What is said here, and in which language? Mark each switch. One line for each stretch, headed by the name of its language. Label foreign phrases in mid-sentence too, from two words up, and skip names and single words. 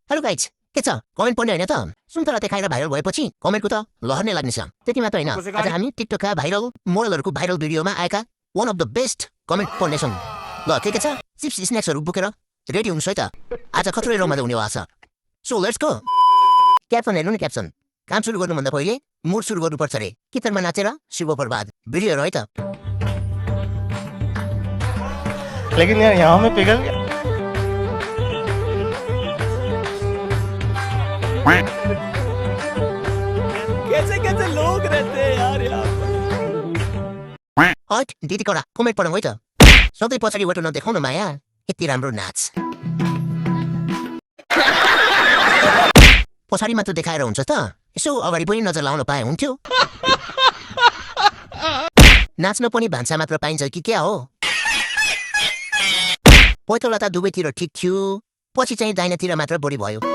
Nepali: राइट के छ कमेन्ट पढ्ने होइन त सुन्तला देखाएर भाइरल भएपछि कमेन्टको त लहर नै लाग्नेछ त्यति मात्र होइन आज हामी टिकटकका भाइरल मोडलहरूको भाइरल भिडियोमा आएका
English: one of the best
Nepali: कमेन्ट पढ्नेछौँ ल के छ चिप्स स्न्याक्सहरू बोकेर रेडी हुनुहोस् है त आज खत्रै रमाइलो हुनेवाला छ
English: so let's go
Nepali: क्याप्सन हेर्नु नि क्याप्सन काम सुरु गर्नुभन्दा पहिले मुड सुरु गर्नुपर्छ रे किचनमा नाचेर शिव प्रभात भिडियो हेर है त
Hindi: लेकिन यार यहाँ में पिघल गया कैसे कैसे लोग रहते हैं यार
Nepali: हट दिदी कडा कमेन्ट पढौँ है त सधैँ पछाडि बटो नदेखाउन माया यति राम्रो नाच पछाडि मात्र देखाएर हुन्छ त यसो अगाडि पनि नजर लाउन पाए हुन्थ्यो नाच्न पनि भान्सा मात्र पाइन्छ कि क्या हो पैतला त दुवैतिर ठिक थियो पछि चाहिँ दाहिनातिर मात्र बढी भयो